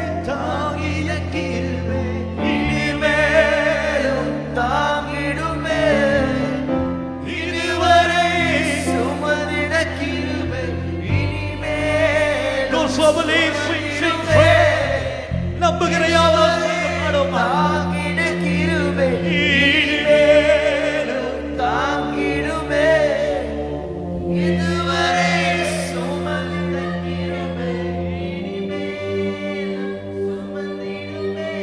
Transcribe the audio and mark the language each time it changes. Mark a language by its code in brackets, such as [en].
[ta] தாங்கிய கிருபை இனிமேலும் தாங்கிடுமே இதுவரை சுமந்திட கிருபை இனிமேலும் [en] Those who believe, sing, sing, pray. [ta] நம்புகிற யாவரும் பாடும். தாங்கிட கிருபை இனிமேலும் தாங்கிடுமே இதுவரை சுமந்திட கிருபை இனிமேலும் சுமந்திடுமே